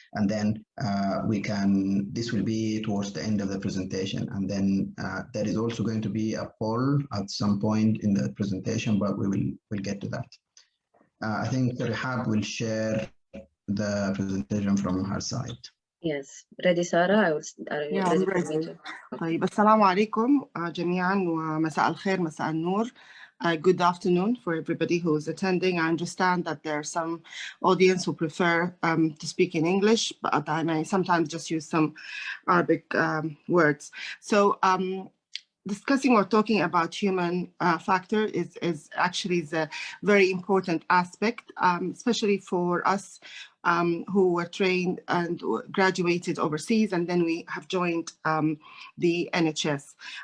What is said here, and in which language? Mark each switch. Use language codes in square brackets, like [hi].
[en] And then this will be towards the end of the presentation. And then there is also going to be a poll at some point in the presentation, but we'll get to that. I think Rehab will share the presentation from her side. Yes, ready, Sara? Yeah, I'm ready. [ar] طيب السلام عليكم جميعا ومساء الخير مساء النور. [en] Good afternoon for everybody who is attending. I understand that there are some audience who prefer to speak in English, but I may sometimes just use some Arabic words. So discussing or talking about human factor is actually a very important aspect, especially for us who were trained and graduated overseas, and then we have joined the NHS.